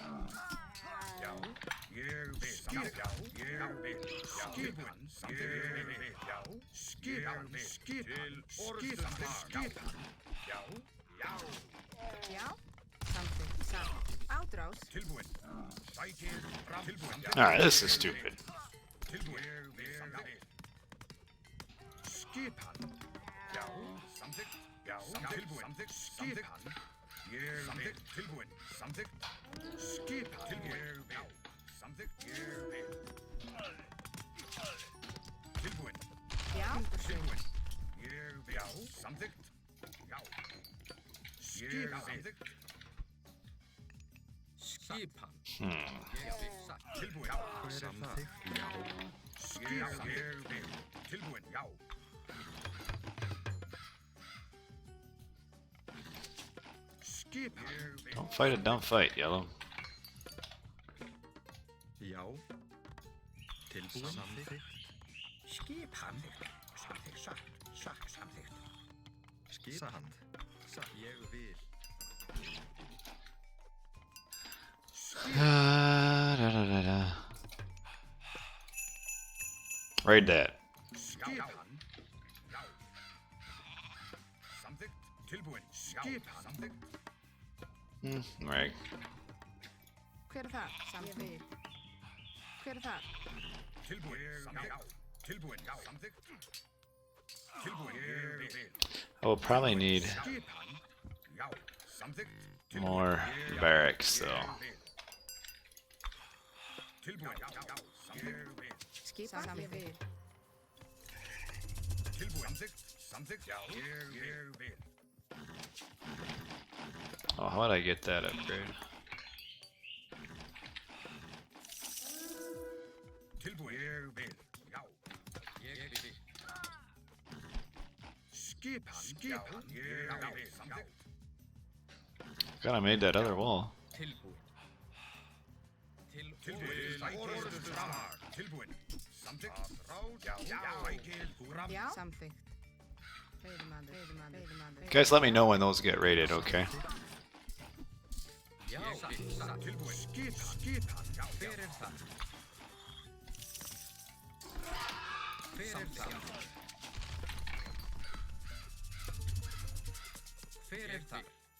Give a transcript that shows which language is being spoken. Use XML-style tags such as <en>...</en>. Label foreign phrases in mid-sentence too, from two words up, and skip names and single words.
<is>Já, ég vil. Já, ég vil. Skipan. Ég vil. Já, skipan. Til forustuslag. Skipan. Já, já. Já. Samþykkt. Satt. Átráð. Tilbúin. Sækir fram. Tilbúin.</is> <en>Alright, this is stupid.</en> <is>Tilbúin. Ég vil. Skipan. Já, samþykkt. Já, tilbúin. Samþykkt. Skipan. Ég vil. Tilbúin. Samþykkt. Skipan. Tilbúin. Ég vil. Samþykkt. Ég vil. Tilbúin. Já. Tilbúin. Ég vil. Já, samþykkt. Já. Skipan. Samþykkt. Skipan. Ég vil satt. Tilbúin. Samþykkt. Já. Skipan. Ég vil. Tilbúin. Já. Skipan. Ég vil.</is> <en>Don't fight a dumb fight, Yellow.</en> <is>Já. Tilbúin. Samþykkt. Skipan. Samþykkt. Satt. Samþykkt. Skipan. Satt. Ég vil.</is> <en>Raid that.</en> <is>Skipan. Já. Samþykkt. Tilbúin. Skipan. Samþykkt.</is> <en>Right.</en> <is>Hver er þar? Samþykkt. Hver er þar? Tilbúin. Samþykkt. Tilbúin. Já. Samþykkt. Tilbúin. Ég vil.</is> <en>I will probably need</en> <is>Skipan. Já. Samþykkt.</is> <en>more barracks, though.</en> <is>Tilbúin. Já. Ég vil. Skipan. Ég vil. Tilbúin. Samþykkt. Samþykkt. Já. Ég vil.</is> <en>Oh, how would I get that upgrade?</en> <is>Tilbúin. Ég vil. Já. Ég vil. Skipan. Skipan. Ég vil. Samþykkt.</is> <en>God, I made that other wall.</en> <is>Tilbúin. Til Tilbúin. Orðusslag. Tilbúin. Samþykkt. Ráð. Já. Sækir fram. Já. Samþykkt. Veiðimaður. Veiðimaður. Veiðimaður.</is> <en>Guys, let me know when those get raided, okay?</en> <is>Já, satt. Tilbúin. Skipan. Já. Hver er það? Hver er það? Hver er það?</is>